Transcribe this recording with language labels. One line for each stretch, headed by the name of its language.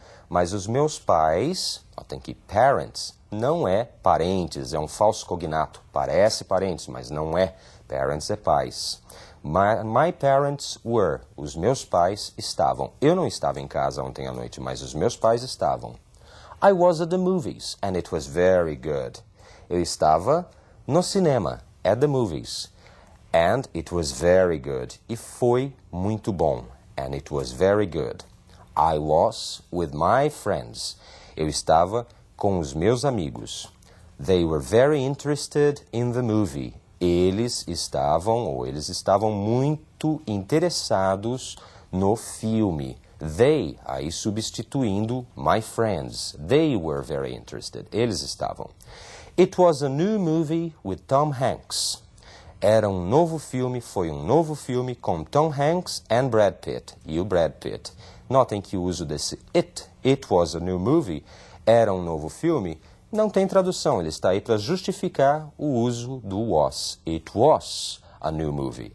Portuguese: Mas os meus pais, tem que parents, não é parentes, é um falso cognato. Parece parentes, mas não é. Parents é pais.
English: My parents were.
Portuguese: Os meus pais estavam. Eu não estava em casa ontem à noite, mas os meus pais estavam.
English: I was at the movies, and it was very good.
Portuguese: Eu estava no cinema,
English: at the movies. And it was very good.
Portuguese: E foi muito bom.
English: And it was very good. I was with my friends.
Portuguese: Eu estava com os meus amigos.
English: They were very interested in the movie.
Portuguese: Eles estavam muito interessados no filme. They, aí substituindo my friends.
English: They were very interested.
Portuguese: Eles estavam.
English: It was a new movie with Tom Hanks.
Portuguese: Era um novo filme, foi um novo filme com Tom Hanks and Brad Pitt. E o Brad Pitt. Notem que o uso desse
English: it was a new movie,
Portuguese: era um novo filme, não tem tradução. Ele está aí para justificar o uso do was.
English: It was a new movie.